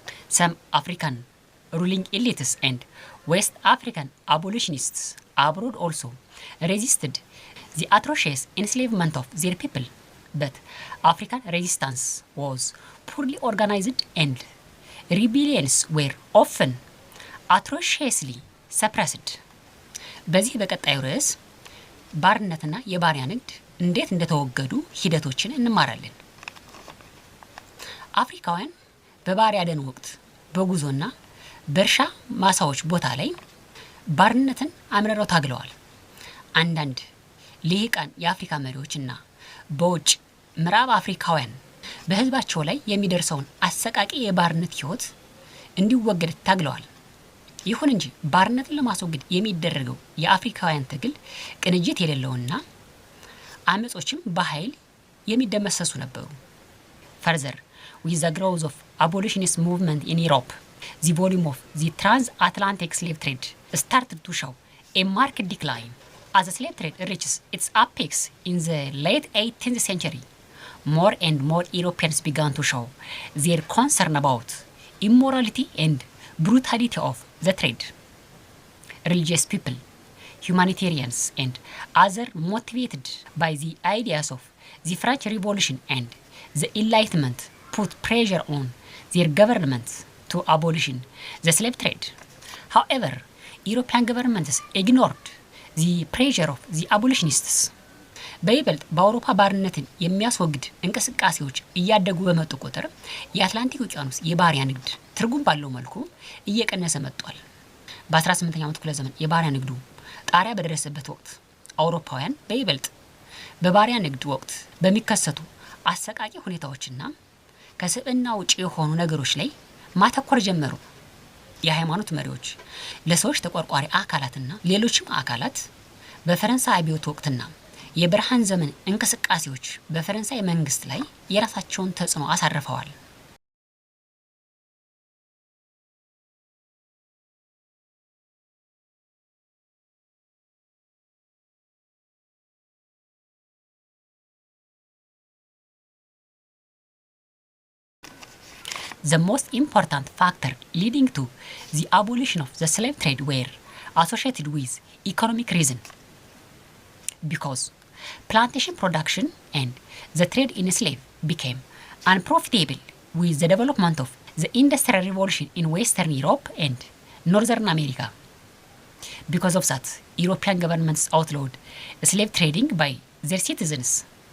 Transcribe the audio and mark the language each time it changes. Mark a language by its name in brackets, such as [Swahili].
[English] Some African ruling elites and West African abolitionists abroad also resisted the atrocious enslavement of their people, but African resistance was poorly organized and rebellions were often atrociously suppressed. [Amharic] በዚህ በቀጣዩ ርዕስ ባርነትና የባሪያ ንግድ እንዴት እንደተወገዱ ሂደቶችን እንማራለን። አፍሪካውያን በባሪያ ደን ወቅት በጉዞና በእርሻ ማሳዎች ቦታ ላይ ባርነትን አምርረው ታግለዋል። አንዳንድ ልሂቃን የአፍሪካ መሪዎችና በውጭ ምዕራብ አፍሪካውያን በህዝባቸው ላይ የሚደርሰውን አሰቃቂ የባርነት ህይወት እንዲወገድ ታግለዋል። ይሁን እንጂ ባርነትን ለማስወገድ የሚደረገው የአፍሪካውያን ትግል ቅንጅት የሌለውና አመጾችም በኃይል የሚደመሰሱ ነበሩ። [English] Further, with the growth of abolitionist movement in Europe, the volume of the transatlantic slave trade started to show a marked decline. As the slave trade reaches its apex in the late 18th century, more and more Europeans began to show their concern about immorality and brutality of the trade. Religious people, humanitarians, and others motivated by the ideas of the French Revolution and the Enlightenment put pressure on their governments to abolish the slave trade. However, European governments ignored the pressure of the abolitionists. [Amharic] በይበልጥ በአውሮፓ ባርነትን የሚያስወግድ እንቅስቃሴዎች እያደጉ በመጡ ቁጥር የአትላንቲክ ውቅያኖስ የባሪያ ንግድ ትርጉም ባለው መልኩ እየቀነሰ መጥቷል። በ18ኛው ክፍለ ዘመን የባሪያ ንግዱ ጣሪያ በደረሰበት ወቅት አውሮፓውያን በይበልጥ በባሪያ ንግድ ወቅት በሚከሰቱ አሰቃቂ ሁኔታዎችና ከስብዕና ውጪ የሆኑ ነገሮች ላይ ማተኮር ጀመሩ። የሃይማኖት መሪዎች፣ ለሰዎች ተቆርቋሪ አካላትና ሌሎችም አካላት በፈረንሳይ አብዮት ወቅትና የብርሃን ዘመን እንቅስቃሴዎች በፈረንሳይ መንግስት ላይ የራሳቸውን ተጽዕኖ አሳርፈዋል። [English] The most important factor leading to the abolition of the slave trade were associated with economic reason. Because plantation production and the trade in slave became unprofitable with the development of the Industrial Revolution in Western Europe and Northern America. Because of that, European governments outlawed slave trading by their citizens.